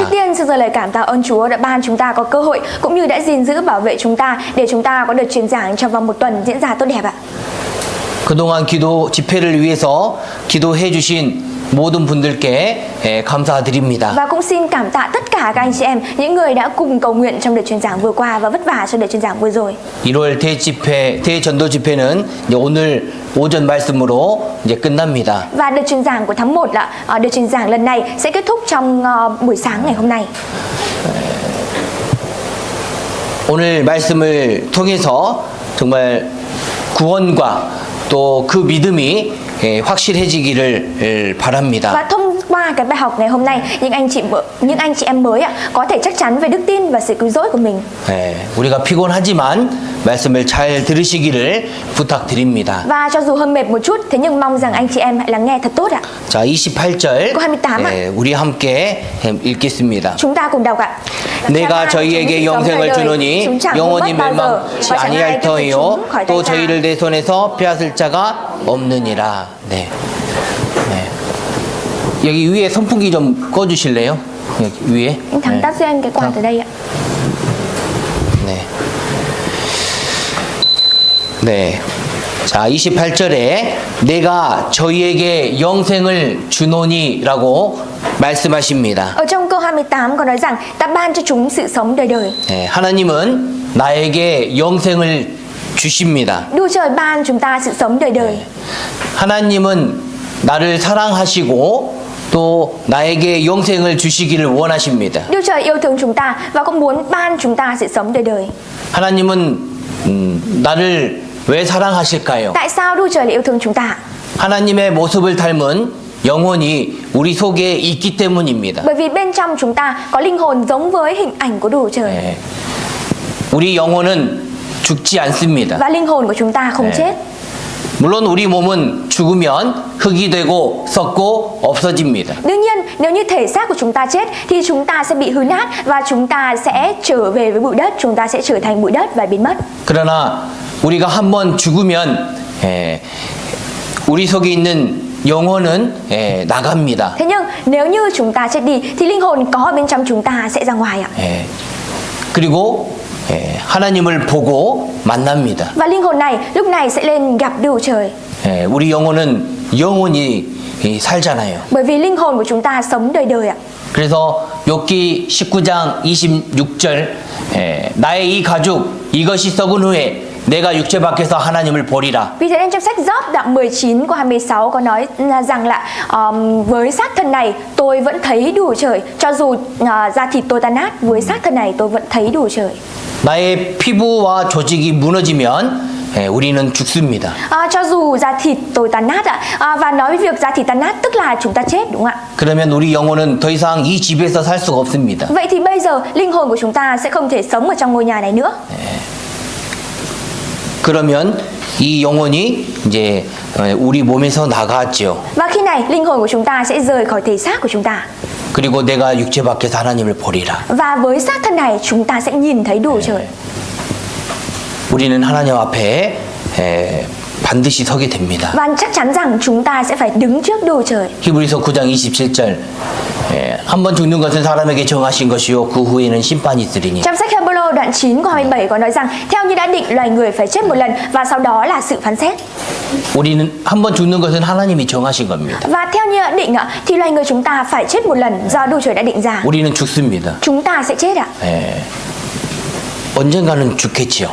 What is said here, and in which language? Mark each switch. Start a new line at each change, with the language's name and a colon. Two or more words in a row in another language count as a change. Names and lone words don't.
Vietnamese: Trước tiên xin dâng lời cảm tạ ơn Chúa đã ban chúng ta có cơ hội cũng như đã gìn giữ bảo vệ chúng ta để chúng ta có được truyền giảng trong vòng một tuần diễn ra tốt đẹp ạ.
Korean: 그동안 기도 집회를 위해서 기도해 주신 모든 분들께 감사드립니다.
Vietnamese: Và cũng xin cảm tạ tất cả các anh chị em, những người đã cùng cầu nguyện trong đợt truyền giảng vừa qua và vất vả cho đợt truyền giảng vừa rồi.
Korean: 1월 대전도 집회는 이제 오늘 오전 말씀으로 이제 끝납니다.
Vietnamese: Và đợt truyền giảng của tháng 1 là đợt truyền giảng lần này sẽ kết thúc trong buổi sáng ngày hôm nay.
Korean: 오늘 말씀을 통해서 정말 구원과 또 그 믿음이 확실해지기를 바랍니다.
Vietnamese: Và thông qua cái bài học ngày hôm nay, những anh chị em mới có thể chắc chắn về đức tin và sự cứu rỗi của mình.
Korean: 우리가 피곤하지만 말씀을 잘 들으시기를 부탁드립니다.
Vietnamese: Và cho dù hơi mệt một chút, thế nhưng mong rằng anh chị em hãy lắng nghe thật tốt ạ.
Korean: 자, 28절
Vietnamese: câu 28 ạ.
Korean: 우리 함께 읽겠습니다.
Vietnamese: Chúng ta cùng đọc ạ.
Korean: 내가 저희에게 영생을 주노니 영원히 멸망치 아니할 터이요 또 저희를 내 손에서 빼앗을 자가 없느니라. 네. 여기 위에 선풍기 좀 꺼주실래요? 여기 위에.
Vietnamese: Anh Thắng tắt cho em cái quạt ở đây ạ.
Korean: 네. 네. 자, 28절에 내가 저희에게 영생을 주노니라고 말씀하십니다.
Vietnamese: Ở trong câu 28 có nói rằng ta ban cho chúng sự sống đời đời.
Korean: 네, 하나님은 나에게 영생을 주십니다.
Vietnamese: Đức Trời ban chúng ta sự sống đời đời.
Korean: 하나님은 나를 사랑하시고 또 나에게 영생을 주시기를 원하십니다.
Vietnamese: Đức Trời yêu thương chúng ta và cũng muốn ban chúng ta sự sống đời đời.
Korean: 하나님은 나를 왜 사랑하실까요?
Vietnamese: Tại sao Đức Trời lại yêu thương chúng ta?
Korean: 하나님의 모습을 닮은 영혼이 우리 속에 있기 때문입니다.
Vietnamese: Bởi vì bên trong chúng ta có linh hồn giống với hình ảnh của Đức Trời.
Korean: 네. 우리 영혼은 죽지 않습니다.
Vietnamese: Và linh hồn của chúng ta không chết.
Korean: 물론 우리 몸은 죽으면 흙이 되고 썩고 없어집니다.
Vietnamese: Đương nhiên, nếu như thể xác của chúng ta chết thì chúng ta sẽ bị hư nát và chúng ta sẽ trở về với bụi đất, chúng ta sẽ trở thành bụi đất và biến mất.
Korean: 그러나 우리가 한번 죽으면 우리 속에 있는 영혼은 나갑니다.
Vietnamese: Thế nhưng nếu như chúng ta chết đi thì linh hồn có ở bên trong chúng ta sẽ ra ngoài ạ.
Korean: 그리고 하나님을 보고 만납니다.
Vietnamese: Và linh hồn này lúc này sẽ lên gặp Đức Trời.
Korean: 우리 영혼은 영원히 살잖아요.
Vietnamese: Bởi vì linh hồn của chúng ta sống đời đời ạ.
Korean: 그래서 욥기 19장 26절 나의 이 가죽 이것이 썩은 후에 내가 육체 밖에서 하나님을 보리라.
Vietnamese: Vì thế nên trong sách Gióp đoạn 19 câu 26 có nói rằng là với xác thân này tôi vẫn thấy Đức Trời, cho dù da thịt tôi tan nát, với xác thân này tôi vẫn thấy Đức Trời.
Korean: 나의 피부와 조직이 무너지면 우리는 죽습니다.
Vietnamese: Cho dù da thịt tôi tan nát ạ, và nói với việc da thịt tan nát tức là chúng ta chết đúng không ạ?
Korean: 그러면 우리 영혼은 더 이상 이 집에서 살 수가 없습니다.
Vietnamese: Vậy thì bây giờ linh hồn của chúng ta sẽ không thể sống ở trong ngôi nhà này nữa.
Korean: 그러면 이 영혼이 이제 우리 몸에서 나가죠.
Vietnamese: Và khi này linh hồn của chúng ta sẽ rời khỏi thể xác của chúng ta.
Korean: 그리고 내가 육체 밖에서 하나님을 보리라.
Vietnamese: Và với xác thân này chúng ta sẽ nhìn thấy Đức Trời.
Korean: 우리는 하나님 앞에 반드시 서게 됩니다.
Vietnamese: Và chắc chắn rằng chúng ta sẽ phải đứng trước Đức Trời.
Korean: 히브리서 9장 27절 한 번 죽는 것은 사람에게 정하신 것이요 그 후에는 심판이 있으리니.
Vietnamese: Trong sách Hebrew đoạn 9 câu 27 có nói rằng theo như đã định loài người phải chết một lần và sau đó là sự phán xét.
Korean: 우리는 한 번 죽는 것은 하나님이 정하신 겁니다.
Vietnamese: Và theo như đã định thì loài người chúng ta phải chết một lần do Đức Trời đã định ra.
Korean: 우리는 죽습니다.
Vietnamese: Chúng ta sẽ chết ạ.
Korean: 언젠가는 죽겠지요.